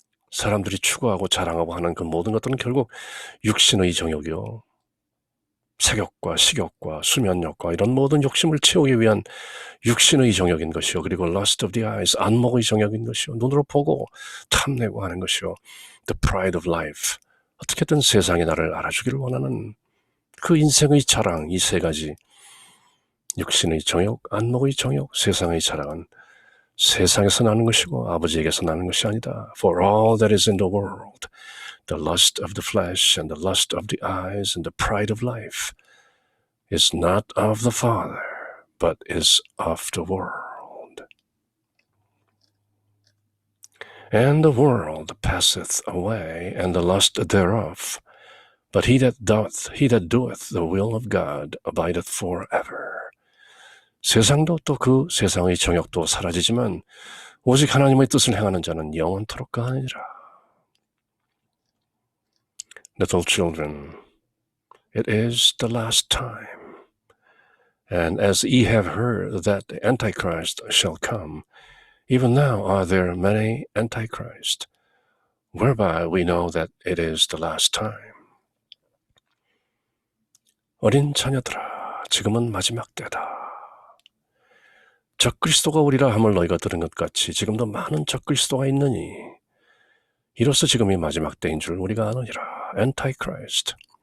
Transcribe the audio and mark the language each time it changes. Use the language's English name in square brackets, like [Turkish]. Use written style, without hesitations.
[Korean] 사람들이 추구하고 자랑하고 하는 그 모든 것들은 결국 육신의 정욕이요, 색욕과 식욕과 수면욕과 이런 모든 욕심을 채우기 위한 육신의 정욕인 것이요, 그리고 [English] lust of the eyes, [Korean] 안목의 정욕인 것이요, 눈으로 보고 탐내고 하는 것이요, [English] the pride of life, [Korean] 어떻게든 세상이 나를 알아주기를 원하는 그 인생의 자랑, 이 세 가지 육신의 정욕, 안목의 정욕, 세상의 자랑은 세상에서 나는 것이고 아버지에게서 나는 것이 아니다. [English] For all that is in the world, the lust of the flesh and the lust of the eyes and the pride of life is not of the Father, but is of the world. And the world passeth away, and the lust thereof, but he that doeth the will of God abideth forever. [Korean] 세상도 또 그 세상의 정욕도 사라지지만 오직 하나님의 뜻을 행하는 자는 영원토록 가하니라. [English] Little children, it is the last time. And as ye have heard that the Antichrist shall come, even now are there many Antichrists, whereby we know that it is the last time. [Korean] 어린 자녀들아, 지금은 마지막 때다. 적그리스도가 오리라 함을 너희가 들은 것 같이 지금도 많은 적그리스도가 있느니 이로써 지금이 마지막 때인 줄 우리가 아느니라. [English] Antichrist.